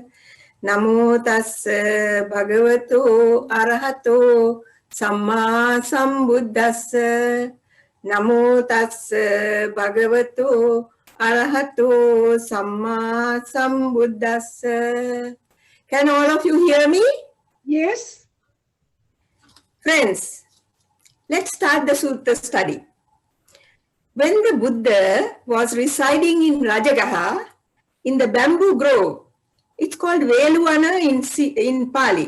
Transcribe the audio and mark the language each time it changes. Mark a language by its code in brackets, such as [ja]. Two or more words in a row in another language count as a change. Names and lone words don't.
[pi] Namo tassa bhagavato arahato samma sambuddhassa. Namo tassa bhagavato arahato samma sambuddhassa. [en] Can all of you hear me? Yes. Friends, let's start the Sutta study. When the Buddha was residing in Rajagaha, in the bamboo grove, it's called Veluvana in Pali.